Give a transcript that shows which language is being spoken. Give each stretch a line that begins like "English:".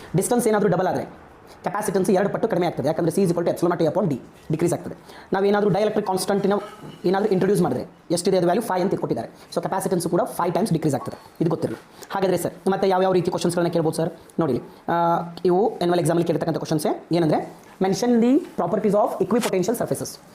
Kannada: Distance ಏನಾದರೂ double ಆದರೆ capacitance 2 ಪಟ್ಟು ಕಡಿಮೆ ಆಗ್ತದೆ. ಯಾಕಂದರೆ
English: C is equal to epsilon naught A upon D
Kannada: decrease ಆಗ್ತದೆ. ನಾವೇನಾದರೂ ಡೈಎಲೆಕ್ಟ್ರಿಕ್ ಕಾನ್ಸ್ಟಂಟಿನ ಏನಾದರೂ ಇಂಟ್ರೊಡ್ಯೂಸ್ ಮಾಡಿದ್ರೆ ಎಷ್ಟಿದೆ ಅದು ವ್ಯಾಲ್ಯೂ 5 ಅಂತ ಕೊಟ್ಟಿದ್ದಾರೆ. ಸೊ ಕೆಪಾಸಿಟೆನ್ಸ್ ಕೂಡ 5 ಟೈಮ್ಸ್ ಡಿಕ್ರೀಸ್ ಆಗ್ತದೆ. ಇದು ಗೊತ್ತಿರಲಿ. ಹಾಗಾದರೆ ಸರ್ ಮತ್ತೆ ಯಾವ ರೀತಿ ಕ್ವಶನ್ಸ್ಗಳನ್ನ ಕೇಳ್ಬೋದು ಸರ್ ನೋಡಿ. ಇವು ಎನ್ಯುವಲ್ ಎಕ್ಸಾಮಲ್ಲಿ ಕೇಳ್ತಕ್ಕಂಥ ಕ್ವಶನ್ಸೇ. ಏನಂದರೆ
English: Mention the properties of equipotential surfaces.